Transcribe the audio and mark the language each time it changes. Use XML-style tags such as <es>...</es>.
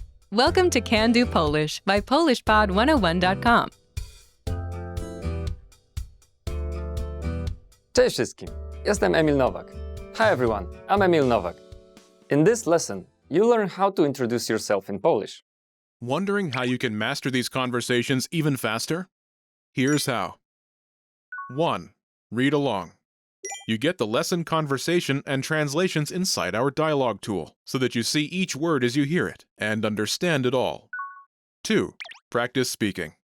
<en>Welcome to Can Do Polish by PolishPod101.com.</en> <pl>Cześć wszystkim, jestem Emil Nowak.</pl> <en>Hi everyone, I'm Emil Nowak. In this lesson, you learn how to introduce yourself in Polish. Wondering how you can master these conversations even faster? Here's how. 1. Read along. You get the lesson conversation and translations inside our dialogue tool, so that you see each word as you hear it and understand it all. 2. Practice speaking.</en>